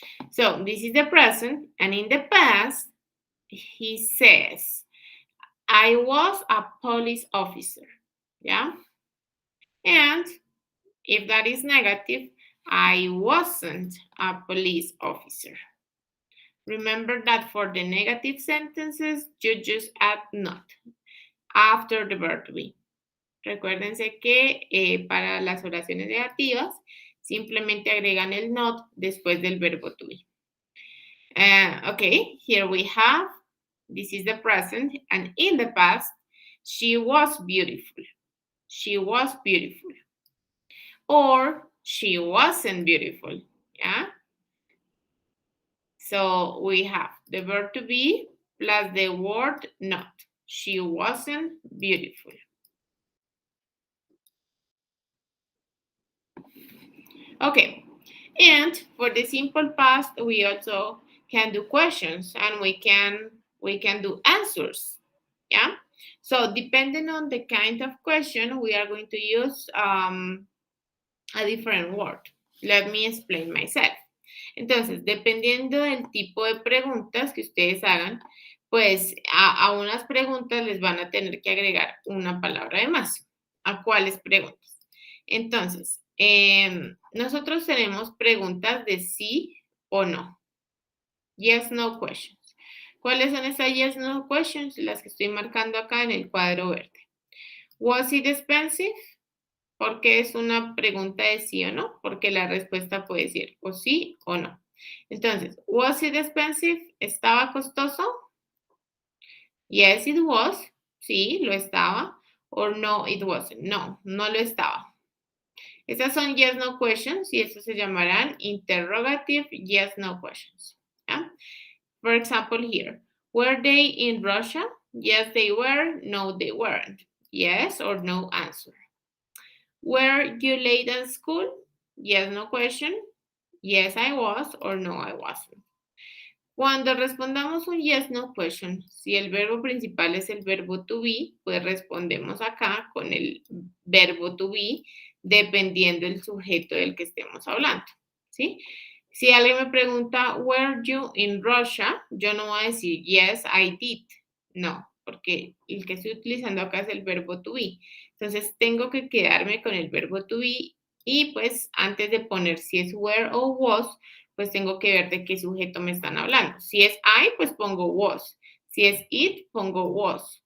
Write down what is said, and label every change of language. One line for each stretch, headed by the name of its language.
English: So this is the present, and in the past, he says, I was a police officer. Yeah? And if that is negative, I wasn't a police officer. Remember that for the negative sentences, you just add not after the verb to be.
Spanish: Recuérdense que para las oraciones negativas, simplemente agregan el not después del verbo to be.
English: Okay, here we have, this is the present, and in the past, she was beautiful. She was beautiful. Or she wasn't beautiful, yeah? So we have the verb to be plus the word not. She wasn't beautiful. Okay, and for the simple past, we also can do questions and we can do answers. Yeah. So depending on the kind of question, we are going to use a different word. Let me explain myself.
Spanish: Entonces, dependiendo del tipo de preguntas que ustedes hagan, pues a unas preguntas les van a tener que agregar una palabra de más. ¿A cuáles preguntas? Entonces, nosotros tenemos preguntas de sí o no.
English: Yes, no questions.
Spanish: ¿Cuáles son esas
English: yes, no questions?
Spanish: Las que estoy marcando acá en el cuadro verde.
English: Was it expensive?
Spanish: Porque es una pregunta de sí o no, porque la respuesta puede ser o sí o no.
English: Entonces, was it expensive?
Spanish: ¿Estaba costoso?
English: Yes, it was.
Spanish: Sí, lo estaba.
English: Or no, it wasn't.
Spanish: No, no lo estaba. Esas son
English: yes, no questions
Spanish: y esas se llamarán interrogative yes, no questions. ¿Ya?
English: For example, here, were they in Russia? Yes, they were. No, they weren't. Yes or no answer. Were you late at school? Yes, no question. Yes, I was or no, I wasn't.
Spanish: Cuando respondamos un
English: yes, no question,
Spanish: si el verbo principal es el verbo to be, pues respondemos acá con el verbo to be, dependiendo del sujeto del que estemos hablando, ¿sí? Si alguien me pregunta,
English: were you in Russia?
Spanish: Yo no voy a decir,
English: yes, I did.
Spanish: No, porque el que estoy utilizando acá es el verbo to be. Entonces, tengo que quedarme con el verbo to be y pues antes de poner si es were o was, pues tengo que ver de qué sujeto me están hablando. Si es I, pues pongo was. Si es it, pongo was.